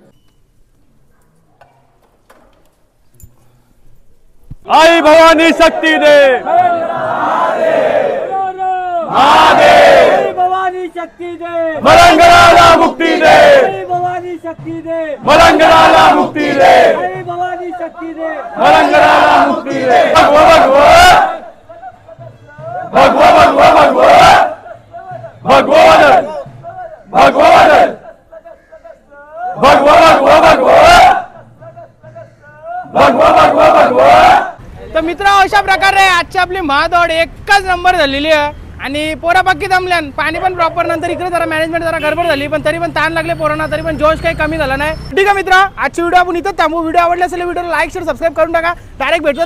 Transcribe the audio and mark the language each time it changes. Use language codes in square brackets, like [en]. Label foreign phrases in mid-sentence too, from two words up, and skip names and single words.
[mr] आई भवानी शक्ती दे, जय भवानी शक्ती दे, मलंगराला मुक्ती दे, जय भवानी शक्ती दे, मलंगराला मुक्ती दे, जय भवानी शक्ती दे, मलंगराला मुक्ती दे. भगवा भगवा भगवा भगवा भगवा भगवा वादळ, भगवा वादळ, भगवा भगवा भगवा भगवा भगवा भगवा. तर मित्र अशा प्रकारे आजची आपली महादौड एकच नंबर झालेली आहे. आणि पोरं बाकी जमल्यान, पाणी पण प्रॉपर. नंतर इकडे जरा मॅनेजमेंट जरा गडबड झाली, पण तरी पण ताण लागले पोरांना, तरी पण जोश काही कमी झाला नाही. ठीक आहे मित्र, आजची व्हिडिओ आपण इथं थांबू. व्हिडिओ आवडला असेल व्हिडिओला [en] like share subscribe [mr] करून टाका.